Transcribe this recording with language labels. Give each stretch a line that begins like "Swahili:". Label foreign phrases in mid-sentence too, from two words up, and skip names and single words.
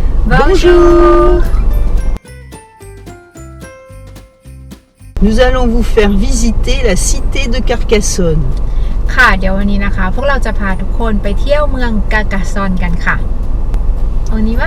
French: Bonjour. Nous allons vous faire visiter la cité de Carcassonne.
Thai: ค่ะเดี๋ยววันนี้นะคะพวกเราจะพาทุกคนไปเที่ยวเมืองกากาซอนกันค่ะวันนี้ว่า